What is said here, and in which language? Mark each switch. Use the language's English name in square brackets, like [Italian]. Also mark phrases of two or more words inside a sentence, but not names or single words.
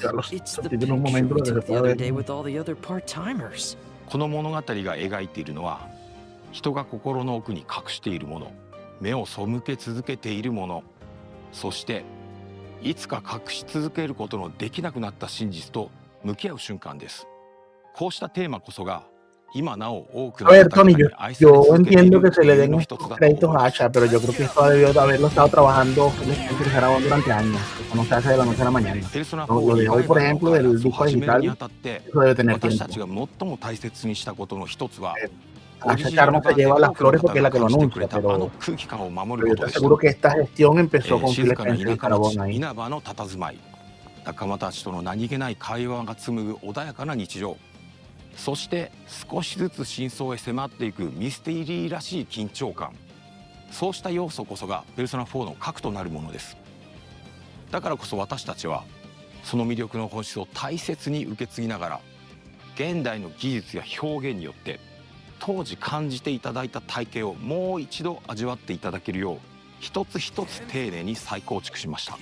[Japanese] この物語が描いているのは、人が心の奥に隠しているもの、目を背け続けているもの、そしていつか隠し続けることのできなくなった真実と向き合う瞬間です。こうしたテーマこそが今なお多くの方々に愛され続けている理由の一つだと思います。 [Spanish] pero yo creo que esto debió de haberlo estado trabajando en tercera voz durante años. Eso no se hace de la noche a la mañana. Lo de hoy, por ejemplo, del disco digital, eso debe tener tiempo. A esa charla se lleva las flores porque es la que lo anuncia, pero yo te aseguro que esta gestión empezó con Phil Spencer y Carbón ahí. [Japanese] 仲間たちとの何気ない会話が紡ぐ穏やかな日常、そして少しずつ真相へ迫っていくミステリーらしい緊張感、そうした要素こそがペルソナ4の核となるものです。だからこそ私たちはその魅力の本質を大切に受け継ぎながら、現代の技術や表現によって当時感じていただいた体験をもう一度味わっていただけるよう、一つ一つ丁寧に再構築しました。